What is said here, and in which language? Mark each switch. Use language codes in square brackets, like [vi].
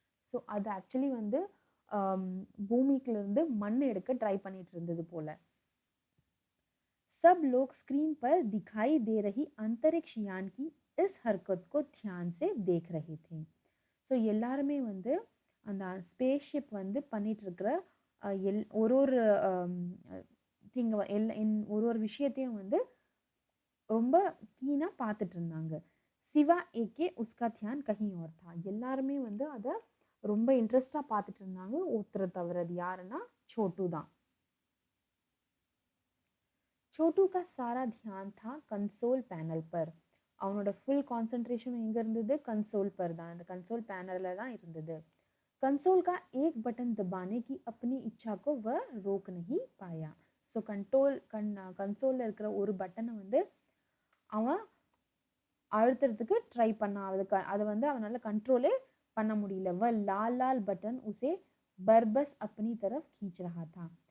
[ta] So அது actually வந்து பூமிக்குலேருந்து மண் எடுக்க ட்ரை பண்ணிட்டு இருந்தது போல. [hi] सब लोग स्क्रीन पर दिखाई दे रही अंतरिक्ष यान की इस हरकत को ध्यान से देख रहे थे. [ta] ஸோ எல்லாருமே வந்து அந்த ஸ்பேஸ் ஷிப் வந்து பண்ணிட்டு இருக்கிற ஒரு ஒரு விஷயத்தையும் வந்து ரொம்ப கீனாக பார்த்துட்டு இருந்தாங்க. [hi] சிவா ஏகே உஸ்கா தியான் கஹி ஓர் தா. [ta] எல்லாருமே வந்து அதை ரொம்ப இன்ட்ரெஸ்டாக பார்த்துட்டு இருந்தாங்க. ஒருத்தரை தவிர. அது யாருன்னா छोटू தான். [hi] छोटू का सारा ध्यान था कंसोल पैनल पर. [ta] அவனோட ஃபுல் கான்சென்ட்ரேஷன் எங்கே இருந்தது? [hi] कंसोल पर [ta] தான். அந்த [hi] कंसोल पैनल [ta] தான் இருந்தது. [hi] कंसोल का एक बटन दबाने की अपनी इच्छा को वह रोक नहीं पाया. [ta] ஸோ कंसोलिல் இருக்கிற ஒரு பட்டனை வந்து அவன் அழுத்துறதுக்கு ட்ரை பண்ணான். அதை வந்து அவனால் கண்ட்ரோலே பண்ண முடியல. [hi] वह लाल लाल बटन उसे बरबस अपनी तरफ खींच रहा था.